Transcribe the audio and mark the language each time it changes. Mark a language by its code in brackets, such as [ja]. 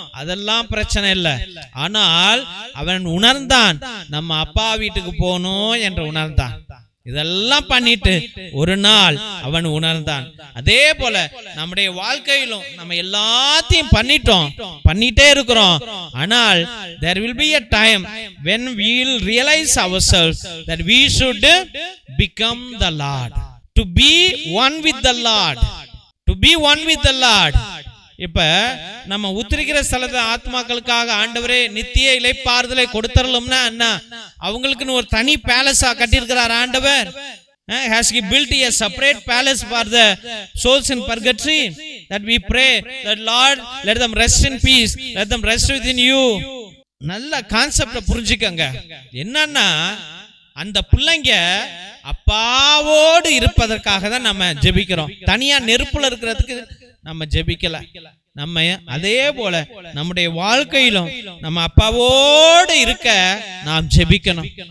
[ta] அதெல்லாம் பிரச்சனை இல்லை. ஆனால் அவன் உணர்ந்தான், நம்ம அப்பா வீட்டுக்கு போகணும் என்று உணர்ந்தான். இதெல்லாம் பண்ணிட்டு ஒரு நாள் அவன் உணர்ந்தான். அதே போல நம்முடைய வாழ்க்கையிலும் நம்ம எல்லாத்தையும் பண்ணிட்டே இருக்கிறோம். ஆனால் [en] there will be a time when we will realize ourselves that we should become the Lord, to be one with the Lord, to be one with the Lord. [ta] இப்ப நம்ம உத்திரிக்கிற ஸ்தலத்தை ஆத்மாக்களுக்காக ஆண்டவரே நித்திய இளைப்பாறுதலை கொடுத்தரலும்னா என்ன, அவங்களுக்குன்னு ஒரு தனி பேலஸா கட்டியிருக்கிறார் ஆண்டவர். [en] Has he built a separate palace for the souls in purgatory? That we pray that Lord, let them rest in peace, let them rest within you. [ta] நல்ல கான்செப்ட புரிஞ்சுக்கங்க. என்னன்னா அந்த பிள்ளைங்க அப்பாவோடு இருப்பதற்காக தான் நம்ம ஜெபிக்கிறோம். தனியா நெருப்புல இருக்கிறதுக்கு நம்ம ஜெபிக்கல. நம்ம அதே போல நம்முடைய வாழ்க்கையிலும் நம்ம அப்பாவோடு இருக்க நாம் ஜெபிக்கணும்.